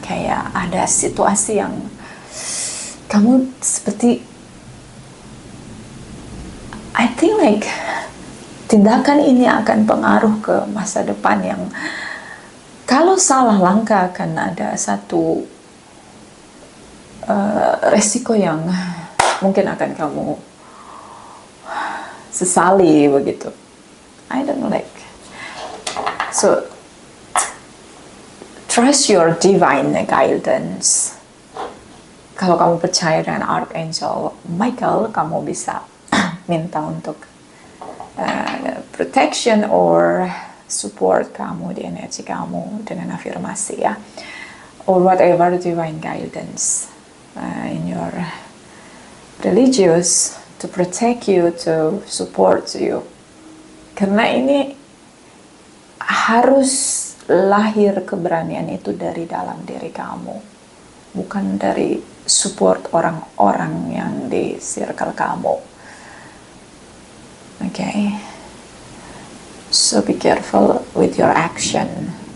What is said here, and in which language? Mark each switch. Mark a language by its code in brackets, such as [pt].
[id] Kayak ada situasi yang kamu seperti [en] I think like [id] tindakan ini akan pengaruh ke masa depan yang kalau salah langkah akan ada satu resiko yang mungkin akan kamu sesali begitu. [en] I don't know, like, so trust your divine guidance. [id] Kalau kamu percaya dengan Archangel Michael, kamu bisa minta untuk [en] protection or support [id] kamu di energi kamu dengan afirmasi ya, [en] or whatever divine guidance in your religious to protect you, to support you. [id] Karena ini harus lahir keberanian itu dari dalam diri kamu, bukan dari support orang-orang yang di circle kamu. [en] So be careful with your action.